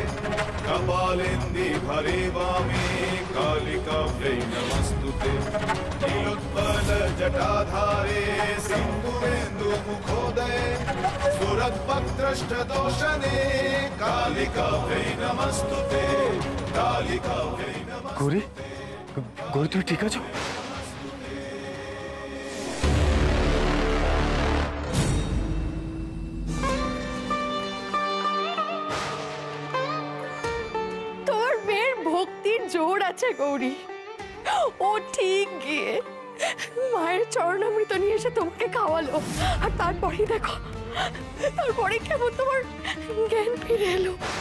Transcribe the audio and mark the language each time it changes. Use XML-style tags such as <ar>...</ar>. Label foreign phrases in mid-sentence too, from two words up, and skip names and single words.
<sa>कपालेन्दि भरे वामे कालिकाभ्यै नमस्तुते नीलोत्पलजटाधारे सिन्दूरेन्दुमुखोदये सुरद्भद्रष्टदोषणे कालिकाभ्यै नमस्तुते कालिकाभ्यै नमस्तुते।</sa> <bn>গৌরী, গৌরী তুমি ঠিক আছো? জোর আছে গৌরী, ও ঠিক গিয়ে মায়ের চরণামৃত নিয়ে এসে তোমাকে খাওয়ালো, আর তারপরে দেখো, তারপরে কেমন তোমার জ্ঞান ফিরে এলো।</bn>